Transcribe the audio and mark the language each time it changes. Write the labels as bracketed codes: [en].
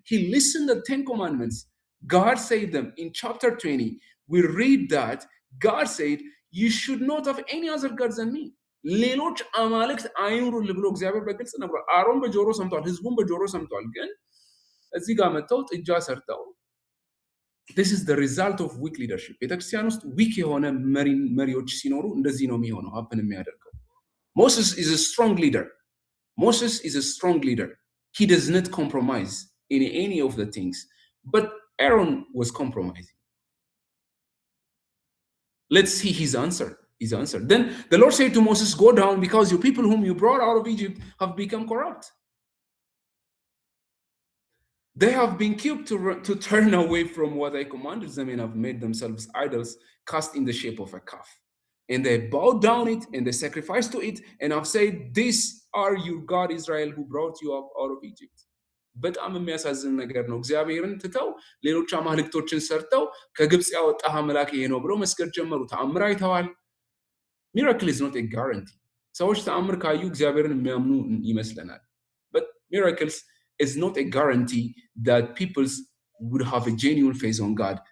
[en] He listened to the 10 commandments. God said them in chapter 20. We read that God said, you should not have any other gods than me. [am] ሌሎች አማልክት አይኑሩልህ ብሎ እግዚአብሔር በግልጽ ነግሯል። አሮን በጆሮ ሰምቷል፣ ህዝቡን በጆሮ ሰምቷል። ግን እዚህ ጋር መጥተው ጥጃ ሰርተው [en] this is the result of weak leadership. [am] ቤተክርስቲያን ውስጥ ዊክ የሆነ መሪዎች ሲኖሩ እንደዚህ ነው የሚሆነው ሀፕን የሚያደርገው። [en] Moses is a strong leader. Moses is a strong leader. He does not compromise in any of the things. But Aaron was compromising. Let's see his answer. Then the Lord said to Moses, go down because your people whom you brought out of Egypt have become corrupt. They have been cubed to turn away from what I commanded them and have made themselves idols cast in the shape of a calf. And they bowed down it and they sacrificed to it and have said, these are your God Israel who brought you up out of Egypt. [am] በጣም የሚያሳዝን ነገር ነው። እግዚአብሔርን ትተው ሌሎች አማልክቶችን ሰርተው ከግብፅ ያወጣህ አምላክ ይሄ ነው ብለው መስገድ ጀመሩ። ተአምር አይተዋል። [en] Miracle is not a guarantee. [am] ሰዎች ተአምር ካዩ እግዚአብሔርን የሚያምኑ ይመስለናል። [en] But miracles is not a guarantee that people would have a genuine faith on God.